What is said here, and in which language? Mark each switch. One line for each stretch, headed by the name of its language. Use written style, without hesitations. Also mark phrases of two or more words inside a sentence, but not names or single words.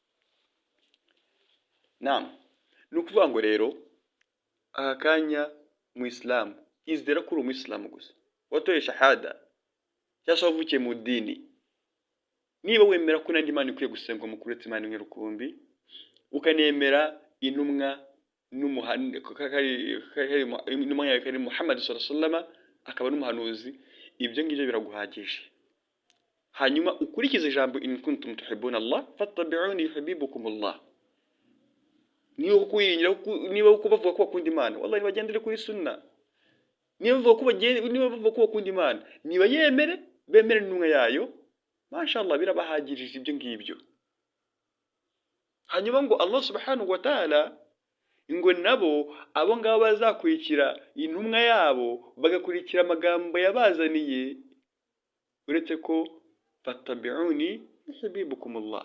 Kinyarwanda: Ni ukuvuga ngo rero aka kanya mu Islam izera kuri umuyisilamu gusa watoye shahada cyangwa wavukiye mu dini niba wemera ko nandi Imana ikwiye gusengwa mu kuretse Imana imwe rukumbi ukanemera intumwa n'umuhanuzi Muhammad
Arabic: صلى الله عليه وسلم
Kinyarwanda: akaba n'umuhanuzi ibyo ngibyo biraguhagije. Hanyuma ukurikize ijambo
Arabic: إن كنتم تحبون الله فاتبعوني يحببكم الله.
Kinyarwanda: Niba uko bavuga ko bakunda Imana wallahi bagendere kuri sunna. Niba bavuga ko bakunda Imana niba bemere n'umwe yayo mashallah birabahagirije ibyo ngibyo. Hanyuma ngo
Arabic: الله سبحانه و تعالى
Kinyarwanda: ngo nabo abo ngabo bazakurikira intumwa yabo bagakurikira amagambo yabazaniye uretse ko
Arabic: فاتبعوني يحببكم الله.